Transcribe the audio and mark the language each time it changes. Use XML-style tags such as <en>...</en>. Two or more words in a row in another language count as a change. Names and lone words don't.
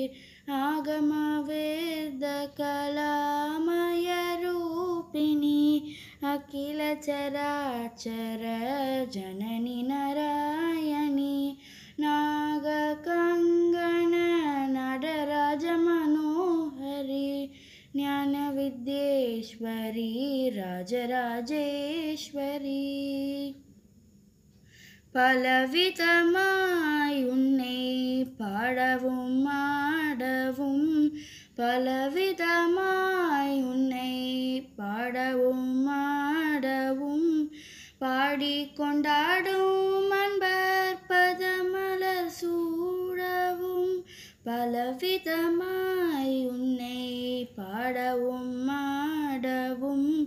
<sa>आगमवेदकलामयरूपिणी अखिल चराचर जननी नारायणी नागकङ्कण नटराजमनोहरी ज्ञानविद्येश्वरी राजराजेश्वरी</sa> <ta>பலவிதமாய் உன்னை பாடவும் ஆடவும் பலவிதமாய் உன்னை பாடவும் ஆடவும் பாடிக்கொண்டாடும் அன்பர் பதமலர் சூடவும் பலவிதமாய் உன்னை பாடவும் ஆடவும்</ta>